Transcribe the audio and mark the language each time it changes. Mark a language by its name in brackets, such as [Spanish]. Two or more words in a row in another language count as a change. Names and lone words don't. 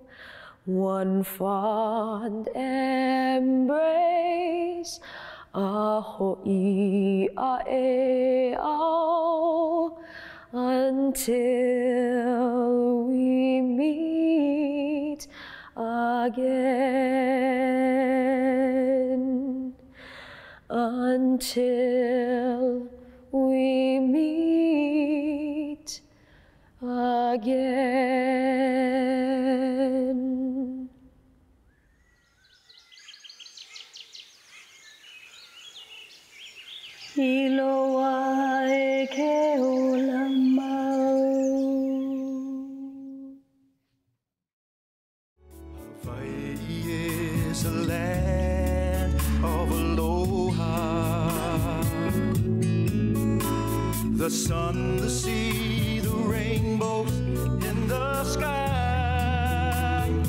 [English] One fond embrace, [Hawaiian] a ho'i a e au, [English] until we meet again. again until we meet again. [Hawaiian] Iloa e ke ola mau. [English] Hawaii is a land of aloha. The sun, the sea, the rainbows in the sky.